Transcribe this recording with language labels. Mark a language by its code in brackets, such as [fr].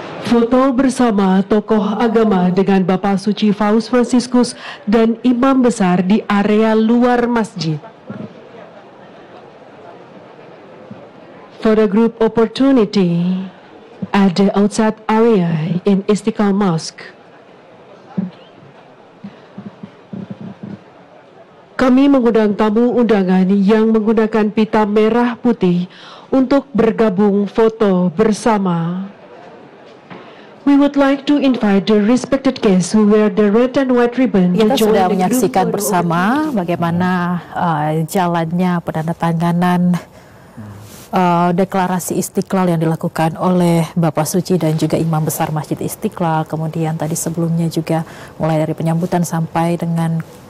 [id] Foto bersama tokoh agama dengan Bapak Suci Paus Fransiskus dan Imam Besar di area luar masjid. [en] Photo group opportunity at the outside area in Istiqlal Mosque. [id] Kami mengundang tamu undangan yang menggunakan pita merah putih untuk bergabung foto bersama. [en] We would like to invite the respected guests who wear the red and white ribbon. [id] Kita sudah menyaksikan bersama bagaimana jalannya penandatanganan deklarasi Istiqlal yang dilakukan oleh Bapak Suci dan juga Imam Besar Masjid Istiqlal. Kemudian tadi sebelumnya juga mulai dari penyambutan sampai dengan